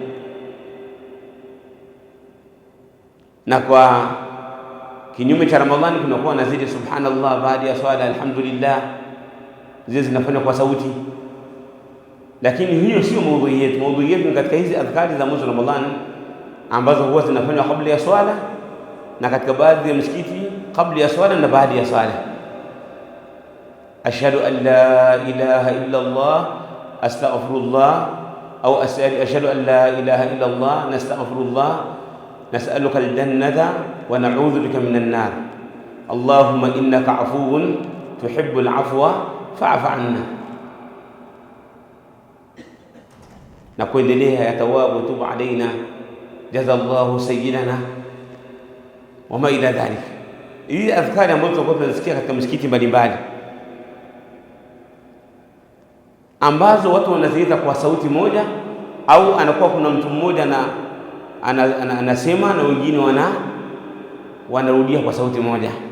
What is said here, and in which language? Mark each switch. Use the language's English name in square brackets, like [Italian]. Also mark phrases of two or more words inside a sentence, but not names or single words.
[Swahili] Na kwa kinyume cha Ramadhani kunakuwa na zile subhanallah baada ya swala, alhamdulillah, zile zinafanywa kwa sauti, lakini hiyo sio maudhui yetu. Maudhui yetu ni katika hizi adhkari za mwezi wa Ramadhani ambazo huwa zinafanywa kabla ya swala na katika baadhi ya msikiti kabla ya swala na baada ya swala. [Arabic] أشهد أن لا إله إلا الله أستغفر الله، أو أشهد أن لا إله إلا الله نستغفر الله نسألك الجنة ونعوذ بك من النار، اللهم إنك عفو تحب العفو فاعف عنا, [Swahili] na kuendelea [Arabic] يا تواب تب علينا جزى الله سيدنا وما إلى ذلك. [Swahili] Hii adhkari ambazo tunakuwa tunasikia katika misikiti mbalimbali, ambazo watu wanaziita kwa sauti moja, au anakuwa kuna mtu mmoja na anasema na wengine wanarudia kwa sauti moja.